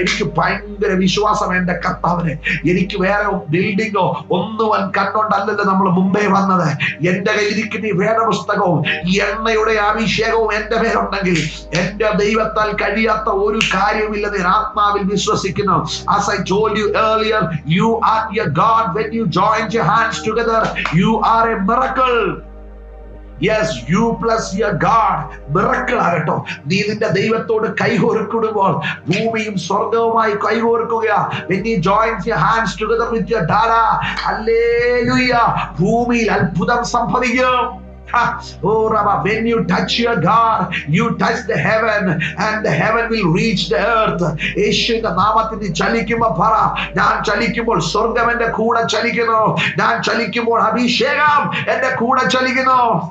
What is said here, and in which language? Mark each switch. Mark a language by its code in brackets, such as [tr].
[ml] എനിക്ക് ഭയങ്കര വിശ്വാസം എന്റെ കർത്താവിനെ. എനിക്ക് വേറെ ബിൽഡിങ്ങോ ഒന്നും കണ്ടോണ്ടല്ലല്ലോ നമ്മൾ മുമ്പേ വന്നത്. എന്റെ കയ്യിലിരിക്കുന്ന വേദപുസ്തകവും എണ്ണയുടെ അഭിഷേകവും എന്റെ പേരുണ്ടെങ്കിൽ എന്റെ ദൈവത്താൽ കഴിയാത്ത ഒരു കാര്യവുമില്ലെന്ന് ഞാൻ ആത്മാവിൽ വിശ്വസിക്കുന്നു. [en] As I told you earlier, you are your God. When you join your hands together, you are a miracle. Yes, you plus your God. [ml] Miracle ആകട്ടോ. നീ നിന്റെ ദൈവത്തോട് കൈകോർക്കുമ്പോൾ ഭൂമിയും സ്വർഗവുമായി കൈകോർക്കുക. [en] When you join your hands together with your Dada, hallelujah, [ml] ഭൂമിയിൽ അത്ഭുതം സംഭവിക്കും. [en] Oh Rabba, when you touch your God, you touch the heaven, and the heaven will reach the earth. [ml] യേശുവിന്റെ നാമത്തിൽ നീ ചലിക്കുമ്പോൾ പറ, ഞാൻ ചലിക്കുമ്പോൾ സ്വർഗം എന്റെ കൂടെ ചലിക്കുന്നു. ഞാൻ ചലിക്കുമ്പോൾ അഭിഷേകം എന്റെ കൂടെ ചലിക്കുന്നു.